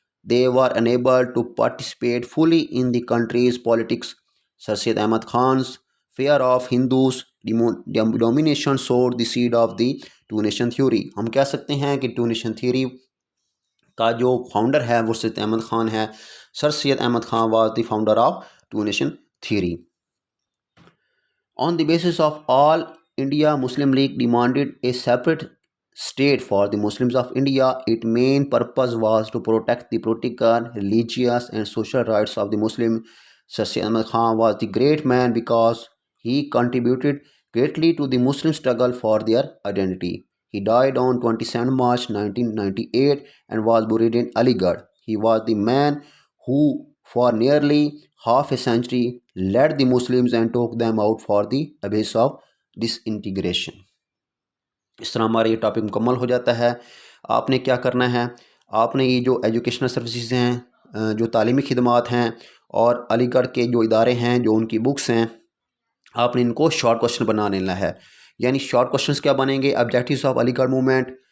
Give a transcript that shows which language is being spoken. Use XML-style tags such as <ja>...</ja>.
<en>They were unable to participate fully in the country's politics. Sir Syed Ahmad Khan's fear of Hindus domination sowed the seed of the two-nation theory.</en> <ur>ہم کہہ سکتے ہیں کہ to nation theory کا جو founder ہے وہ سید احمد خان ہے۔</ur> <en>Sir Syed Ahmad Khan was the founder of two nation theory. On the basis of all India, Muslim League demanded a separate state for the Muslims of India. Its main purpose was to protect the political, religious, and social rights of the Muslims. Sir Syed Ahmad Khan was the great man because he contributed greatly to the Muslim struggle for their identity. He died on 27 March 1998 and was buried in Aligarh. He was the man who, for nearly half a century, led the Muslims and took them out for the abyss of disintegration.</en> <ur>اس طرح ہمارا یہ topic مکمل ہو جاتا ہے۔ آپ نے کیا کرنا ہے، آپ نے یہ جو ایجوکیشنل سروسز ہیں، جو تعلیمی خدمات ہیں، اور علی گڑھ کے جو ادارے ہیں، جو ان کی بکس ہیں، آپ نے ان کو شارٹ کوشچن بنا لینا ہے۔ یعنی شارٹ کوشچنس کیا بنیں گے؟ آبجیکٹیوز آف علی گڑھ موومنٹ،</ur>